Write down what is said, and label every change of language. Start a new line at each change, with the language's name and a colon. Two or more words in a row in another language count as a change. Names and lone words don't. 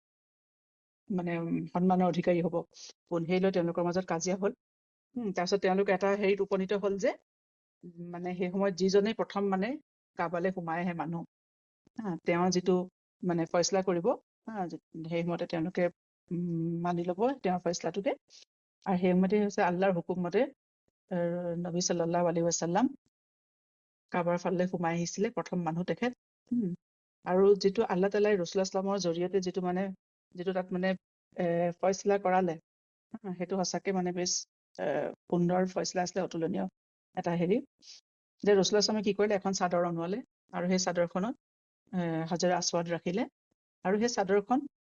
Assamese: সন্মানৰ অধিকাৰী হ'ব সেই লৈ তেওঁলোকৰ মাজত কাজিয়া হ'ল তাৰপিছত তেওঁলোক এটা হেৰিত উপনীত হ'ল যে মানে সেই সময়ত যিজনেই প্ৰথম মানে কাবালে সোমাই আহে মানুহ তেওঁ যিটো মানে ফয়ছলা কৰিব সেইমতে তেওঁলোকে মানি ল'ব তেওঁৰ ফয়ছলাটোকে আৰু সেইমতে হৈছে আল্লাহৰ হুকুম মতে নবী
Arabic: صلى الله عليه وسلم
Assamese: কাবাৰ ফালে সোমাই আহিছিলে প্ৰথম মানুহ তেখেত আৰু যিটো আল্লাহ তাআলাই ৰাসূল ইছলামৰ জৰিয়তে যিটো তাত মানে ফয়ছলা কৰালে সেইটো সঁচাকে মানে বেছ সুন্দৰ ফয়ছলা আছিলে অতুলনীয় এটা হেৰি যে ৰাসূল ইছলামে কি কৰিলে এখন চাদৰ অনোৱালে আৰু সেই চাদৰখনত হজৰে আসৱাদ ৰাখিলে আৰু সেই চাদৰখন